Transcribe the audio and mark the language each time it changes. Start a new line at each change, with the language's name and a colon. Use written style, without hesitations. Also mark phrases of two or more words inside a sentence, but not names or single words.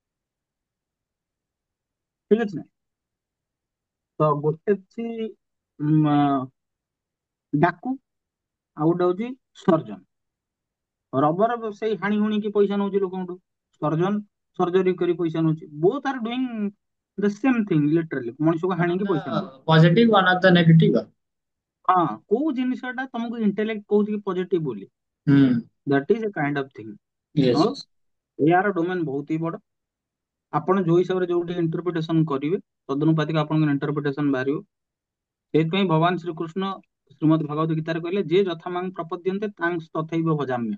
Odia: ଠିକ ଅଛି ନା? ତ ଗୋଟେ ଅଛି ଡାକୁ, ଆଉ ଗୋଟେ ହଉଛି ସର୍ଜନ। ରବର ସେଇ ହାଣି ହୁଣିକି ପଇସା ନଉଛି ଲୋକଙ୍କଠୁ, ସର୍ଜନ ସର୍ଜରୀ କରି ପଇସା ନଉଛି।
English: both are doing the same thing, literally ମଣିଷକୁ one of
Odia: ହାଣିକି ପଇସା द ନଉଛି।
English: positive one of the negative.
Odia: ହଁ, କୋଉ ଜିନିଷଟା ତମକୁ ଇଣ୍ଟେଲେକ୍ଟ କହୁଛି କି ପଜିଟିଭ ବୋଲି, हम्म।
English: That is a kind of thing. यस
Odia: ଆଉ यस। ଏହାର ଡୋମେନ ବହୁତ ହି ବଡ। ଆପଣ ଯୋଉ ହିସାବରେ ଯୋଉଠି ଇଣ୍ଟରପ୍ରିଟେସନ କରିବେ, ତଦନୁପାତିକ ଆପଣଙ୍କର ଇଣ୍ଟରପ୍ରିଟେସନ ବାହାରିବ। ସେଇଥିପାଇଁ ଭଗବାନ ଶ୍ରୀକୃଷ୍ଣ ଶ୍ରୀମଦ୍ ଭଗବତ ଗୀତାରେ କହିଲେ ଯେ
Sanskrit: यथा मां प्रपद्यन्ते तां तथैव भजाम्यहम्।